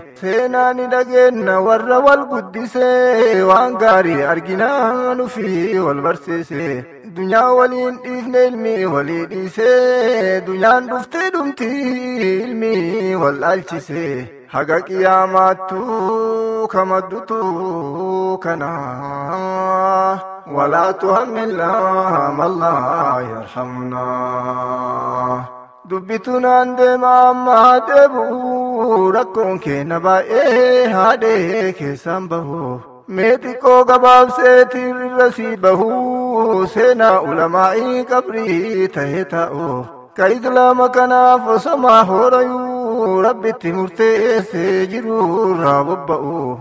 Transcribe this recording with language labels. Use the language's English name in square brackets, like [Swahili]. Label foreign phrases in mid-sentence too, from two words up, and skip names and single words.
[Oromo] Seenaa ni dhageenna warra wal guddise, waan gaarii arginaa nufi wal barsiise. Dunyaa waliin dhiifne ilmi walii dhiise, dunyaan dhuftee dhumti ilmi wal dhaalchise. Haga qiyaamaattu kamaddutu kana. [Arabic] ولا تحملنا ما لا يرحمنا. [Oromo] Dubbitu naan deema amma deebi'u, rakkoon kee na baay'ee haadhee keessaan bahu. Mee xiqqoo gabaabsee tiirrirra si bahu, seenaa ulamaa'ii qabrii ta'ee taa'u. Ka Islaama kanaaf osoma hoorayuu, Rabbitti murteessee jiru irraa bobba'u.